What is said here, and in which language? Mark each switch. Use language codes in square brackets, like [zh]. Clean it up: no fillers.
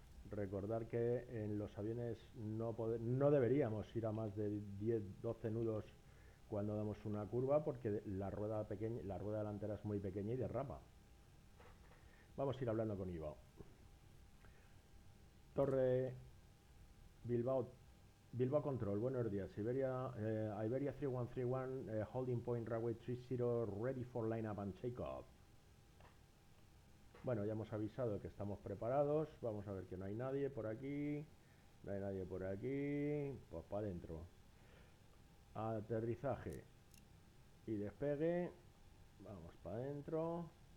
[es] Recordar que en los aviones no deberíamos ir a más de 10-12 nudos cuando damos una curva, porque la rueda delantera es muy pequeña y derrapa. Vamos a ir hablando con Ivo. Torre Bilbao Control, buenos días. [en] Iberia 3131, holding point runway 30, ready for lineup and takeoff. [es] Bueno, ya hemos avisado que estamos preparados. Vamos a ver que no hay nadie por aquí. No hay nadie por aquí. Pues para adentro. Aterrizaje y despegue. Vamos para adentro.